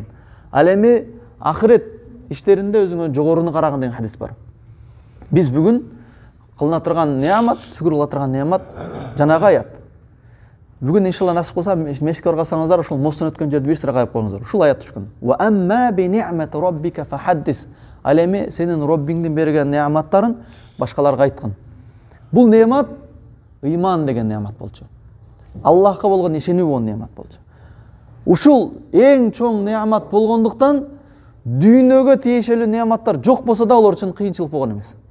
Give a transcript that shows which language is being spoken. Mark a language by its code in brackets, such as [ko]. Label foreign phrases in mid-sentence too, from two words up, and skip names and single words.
[ky] Ал эми ахирет иштеринде өзүңөн жогоруну карагын деген хадис бар. Биз бүгүн кылына турган неамат, шүгүр кыла турган неамат жанагы аят. Бүгүн иншалла насип кылса мешитке баргансаңыздар, ошол мосттон өткөн жерде бир сыра кайып коюңуздар. Ушул аят түшкөн. [ar] وأما بنعمة ربك فحدث. [ky] Ал эми сенин Роббиңдин берген неаматтарын башкаларга айткын. Бул неамат ыйман деген неамат болчу. Аллахка болгон ишенүү болгон неамат болчу. Ушул эң чоң неамат болгондуктан дүйнөгө тиешелүү неаматтар жок болсо да алар үчүн кыйынчылык болгон эмес.